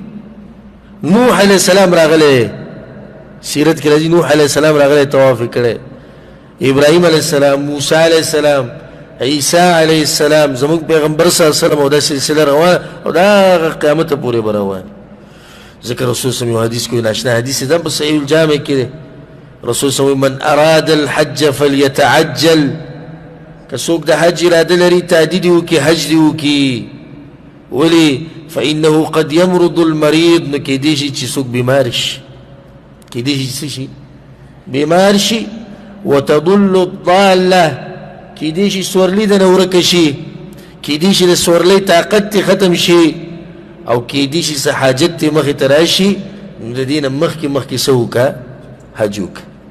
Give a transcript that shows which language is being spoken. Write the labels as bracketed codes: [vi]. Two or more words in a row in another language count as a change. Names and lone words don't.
[ps] نوح [ar] علیه السلام [ps] راغلی سیرت کې راځي نوح [ar] علیه السلام [ps] راغلی طواف یې کړی ابراهیم [ar] علیه السلام [ps] موسی [ar] علیه السلام [ps] عیسی [ar] علیه السلام [ps] زموږ پیغمبر [ar] صلی الله علیه وسلم [ps] او دا سلسله روانه او دا قیامت پورې به روانه ذکر رسول [ar] صلی الله علیه [ps] حدیث کوي ناشنا حدیث دا په صحیح الجامع کې دی رسول [ar] صلی الله علیه من اراد الحج فليتعجل [ps] که څوک د حج اراده لري تعدید وکړي حج دې وکړي ولې [ar] فانه قد يمرض المريض [ps] نو کېدای شي چې څوک بیمار شي کېدای شي څه شي بیمار شي [ar] وتضل الضاله [ps] کېدای شي سورلي دنه ورکه شي کېدای شي د سورلۍ طاقت ختم شي او کېدای شي څه حاجت ته مخې ته راشي نو د دې نه مخکې څه وکړه حج وکړه